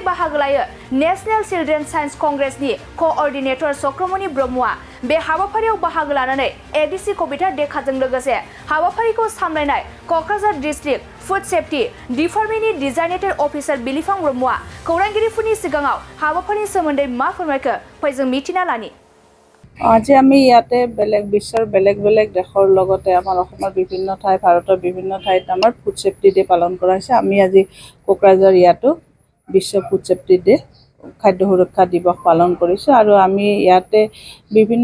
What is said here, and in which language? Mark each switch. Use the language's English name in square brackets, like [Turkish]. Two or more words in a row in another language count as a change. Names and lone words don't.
[Bodo] बाहागो लायो नेशनेल चिल्ड्रेन साइन्स कंग्रेसनि क'अर्डिनेटर चक्रमणि ब्रह्मआ बे हाबाफारियाव बाहागो लानानै एडीसी कबिता डेकाजों लोगोसे हाबाफारिखौ सामलायनाय क'क्राझार डिस्ट्रिक्ट फुड सेफ्टी डिपार्टमेन्टनि [English] designated officer [Bodo] बिलिफां ब्रह्मआ खौरांगिरिफोरनि सिगाङाव हाबाफारिनि सोमोन्दै मा फोरमायखो फै जों मिथिना लानि। [Assamese] আজি আমি ইয়াতে বিশ্বৰ বেলেগ দেশৰ লগতে আমাৰ অসমৰ বিভিন্ন ঠাই ভাৰতৰ বিভিন্ন ঠাইত আমাৰ ফুড সেফটি ডে পালন কৰা হৈছে। আমি আজি কোকৰাঝাৰ ইয়াতো বিশ্ব ফুড সেফটি ডে খাদ্য সুৰক্ষা দিৱস পালন কৰিছোঁ আৰু আমি ইয়াতে বিভিন্ন